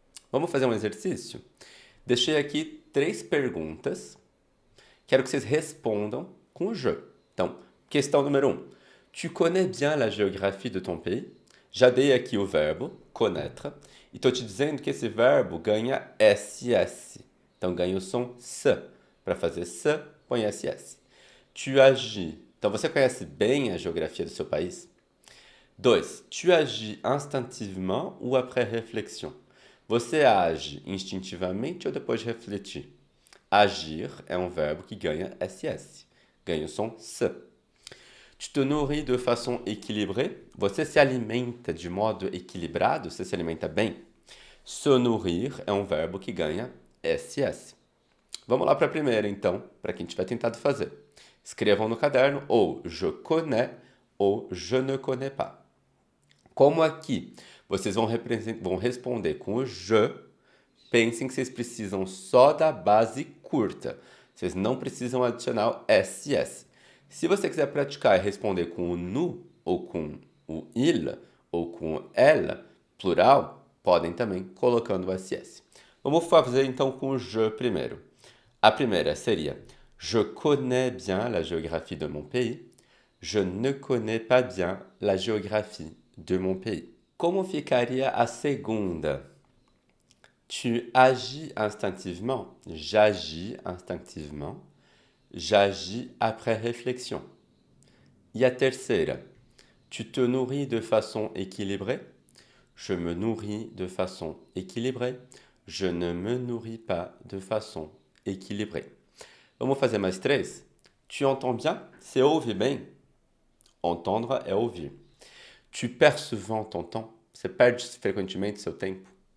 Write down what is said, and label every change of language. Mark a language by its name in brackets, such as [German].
[Portuguese] Vamos fazer um exercício? Deixei aqui 3 perguntas. Quero que vocês respondam com o je. Então, questão número 1. [French] Tu connais bien la géographie de ton pays? [Portuguese] Já dei aqui o verbo connaître e estou te dizendo que esse verbo ganha SS. Então, ganha o som S. Para fazer S, põe SS. [French] Tu agis [Portuguese] Então, você conhece bem a geografia do seu país? 2. [French] Tu agis instinctivement ou après réflexion? [Portuguese] Você age instintivamente ou depois de refletir? Agir é um verbo que ganha SS, ganha o som S. [French] Tu te nourris de façon équilibrée? [Portuguese] Você se alimenta de modo equilibrado? Você se alimenta bem? Se nourrir é um verbo que ganha SS. Vamos lá para a primeira, então, para quem tiver tentado fazer. Escrevam no caderno ou [French] je connais [Portuguese] ou [French] je ne connais pas. [Portuguese] Como aqui vocês vão responder com o je, pensem que vocês precisam só da base curta. Vocês não precisam adicionar o SS. Se você quiser praticar e responder com o nous, ou com o il, ou com o elle, plural, podem também colocando o SS. Vamos fazer então com o je primeiro. A primeira seria: [French] Je connais bien la géographie de mon pays. Je ne connais pas bien la géographie de mon pays. [Portuguese] Como ficaria a segunda? [French] Tu agis instinctivement. J'agis instinctivement. J'agis après réflexion. [Portuguese] E a terceira? [French] Tu te nourris de façon équilibrée. Je me nourris de façon équilibrée. Je ne me nourris pas de façon équilibrée. [Portuguese] Vamos fazer mais três? [French] Tu entends bien? [Portuguese] Você ouve bem? Entendre é ouvir. [French] Tu perds souvent ton temps? [Portuguese] Você perde frequentemente seu tempo?